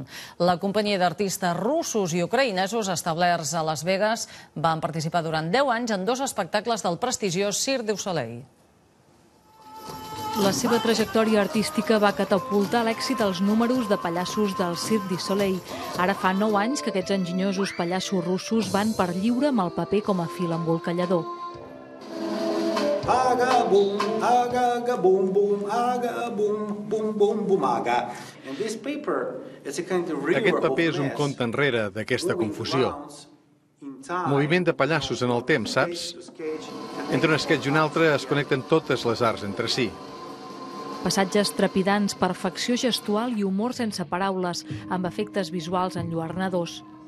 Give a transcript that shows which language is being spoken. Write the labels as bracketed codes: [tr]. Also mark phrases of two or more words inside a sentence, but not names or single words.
[ca] La companyia d'artistes russos i ucraïnesos establerts a Las Vegas van participar durant 10 anys en 2 espectacles del prestigiós Cirque du Soleil. La seva trajectòria artística va catapultar l'èxit als números de pallassos del Cirque du Soleil. Ara fa 9 anys que aquests enginyosos pallassos russos van per lliure amb el paper com a fil embolcallador. Agabum, aga, bum, bum, aga, bum, bum, bum, bum, aga. Aquest paper és un compte enrere d'aquesta confusió. Moviment de pallassos en el temps, saps? Entre un sketch i un altre es connecten totes les arts entre si. Passatges trepidants, perfecció gestual i humor sense paraules, amb efectes visuals enlluernadors.